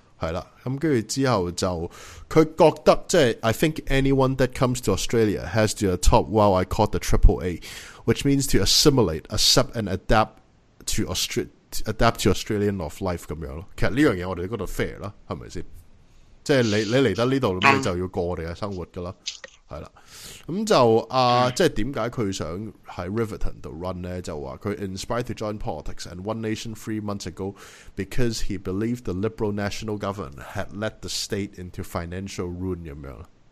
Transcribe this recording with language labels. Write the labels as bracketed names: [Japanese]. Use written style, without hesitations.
[Cantonese] 系啦，咁跟住之后就佢觉得即系、就是、 [English] I think anyone that comes to Australia has to top while、well, I call the triple A, which means to assimilate, accept and adapt to Australian of life [Cantonese] 咁样咯。其实呢样嘢我哋觉得 fair 啦，系咪先？即系你嚟得呢度，你就要过我哋嘅生活噶啦。系啦，咁就即系点解佢想喺 Riverton 度 run 咧？就话佢 [English] inspired to join politics and One Nation 3 months ago because he believed the Liberal National Government had led the state into financial ruin [Cantonese] 咁样啦。